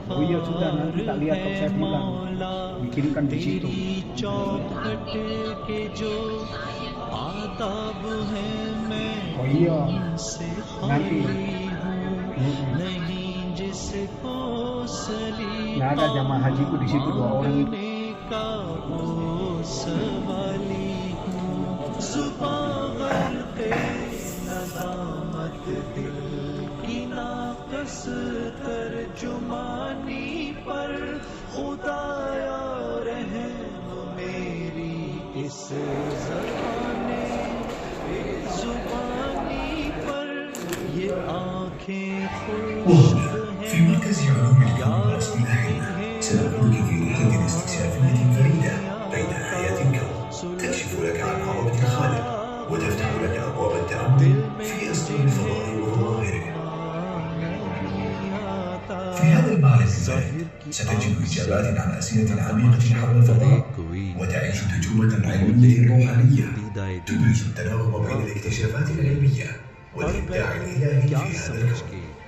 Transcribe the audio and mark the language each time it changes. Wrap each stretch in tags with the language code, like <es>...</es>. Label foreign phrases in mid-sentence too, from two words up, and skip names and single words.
<id>iya sudah, nanti tak lihat top saya pulang. Dikirimkan di situ.</id> <ur>چوکھٹ کے جو آداب ہے میں</ur> <id>Oh iya,</id> <ur>से</ur> <id>nanti</id> <ur>نہیں جس کو سلیقہ</ur> <id>nggak ada jamaah hajiku di situ 2 orang itu.</id> <ur>کا وہ سوالی ہوں زبان گلتے ندامت دل کی ناقص ترجمانی پر خدایا رحم میری اس زبانے زبانی پر یہ آنکھیں خشک</ur> <ar>في مركز علوم الكون الأصلي أحنا سنقوم في رحلة استكشافية فريدة بين آيات الكون تكشف لك عن عظمة الخالق وتفتح لك أبواب التأمل في أسرار الفضاء وظواهره. في هذا المعرض الفريد ستجد إجابات عن أسئلة عميقة حول الفضاء وتعيش تجربة علمية روحانية تبرز التناغم بين الاكتشافات العلمية والإبداع الإلهي في هذا الكون.</ar>